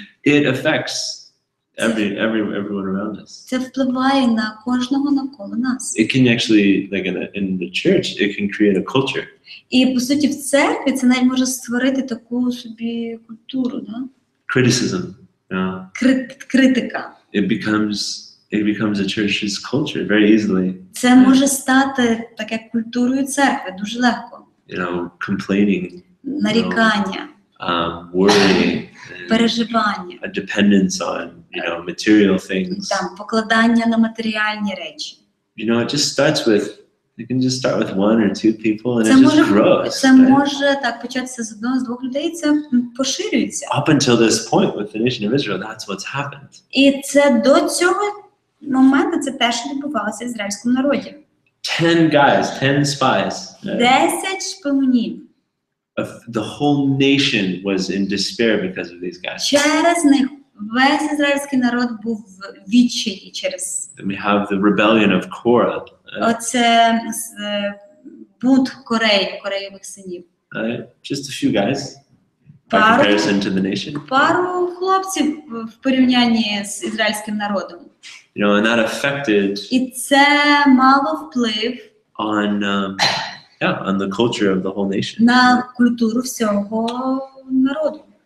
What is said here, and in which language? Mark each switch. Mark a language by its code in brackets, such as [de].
[en] It affects everyone around us. [uk] Це впливає на кожного навколо нас. [en] It can actually, like in the church, it can create a culture. [uk] І, по суті, в церкві це навіть може створити таку собі культуру, да? [en] Criticism. [uk] Критика. [en] It becomes a church's culture very easily. [uk] Це може стати таке культурою церкви дуже легко. [en] Complaining, [uk] Нарікання, [en] worrying, [uk] переживання, [en] a dependence on material things. [uk] там, покладання на матеріальні речі. [en] It just starts with. You can just start with one or two people, and [uk] Це [en] it just [uk] може, [en] grows. [uk] це може так початися з одного, з двох людей, і це поширюється. [en] Up until this point with the nation of Israel, that's what's happened. [uk] І це до цього моменту це теж відбувалося в ізраїльському народі. [en] 10 spies. [uk] 10 шпигунів. [en] The whole nation was in despair because of these guys. [uk] Через них весь ізраїльський народ був в відчаї через. [en] Then we have the rebellion of Korah. [uk] Оце бунт Кореєвих синів. [en] Just a few guys by [uk] Пару- [en] comparison to the nation. [uk] Пару хлопців в порівнянні з ізраїльським народом. [en] And that affected [uk] І це мало вплив [en] on the culture of the whole nation. [uk] на культуру всього народу.